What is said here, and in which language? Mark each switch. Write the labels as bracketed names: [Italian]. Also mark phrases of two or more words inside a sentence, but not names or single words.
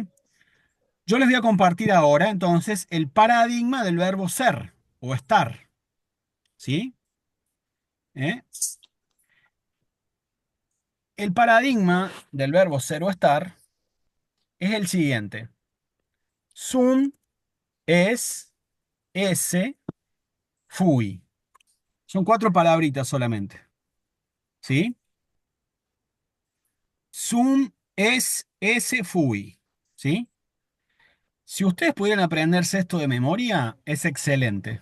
[Spanish] Yo les voy a compartir ahora entonces el paradigma del verbo ser o estar. ¿Sí? ¿Eh? El paradigma del verbo ser o estar es el siguiente. [Latin] Sum, es, esse, fui. [Spanish] Son cuatro palabritas solamente. [Latin] ¿Sí? Sum es fui. ¿Sí? [Spanish] Si ustedes pudieran aprenderse esto de memoria, es excelente.